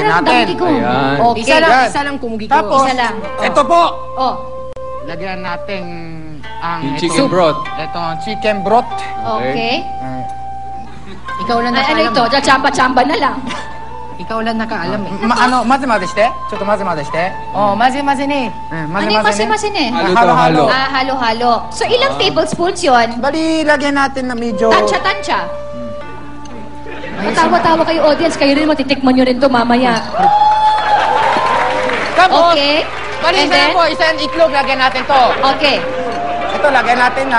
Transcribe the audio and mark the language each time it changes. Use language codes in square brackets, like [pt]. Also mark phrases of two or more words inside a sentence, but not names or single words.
[tl] Parang natin. dami ko. Ayan. Okay. Isa lang kumugiko. Tapos, Isa lang. ito po. Oh. Lagyan natin ang Yung [en] chicken broth. [tl] Ito, [en] chicken broth. [tl] Okay. Ikaw lang Ay, ano nakaalam. ito? Chamba-chamba na lang. Ikaw lang nakaalam eh. [ja] 混ぜ混ぜして。ちょっと混ぜ混ぜして。 Oh, まぜまぜね. 混 [tl] Ano [ja] ぜ [tl] yung [ja] 混ぜね。 [tl] masin-masin eh? Halo-halo. Ah, halo-halo. So, ilang tablespoons yun? Bali, lagyan natin na medyo... Tansya-tansya. Matawa-tawa kayo, audience. Kayo rin matitikman nyo rin to mamaya. Tapos, Okay. bali, And isa na then? po. Isa yung itlog, lagyan natin to. Okay. Ito, lagyan natin na...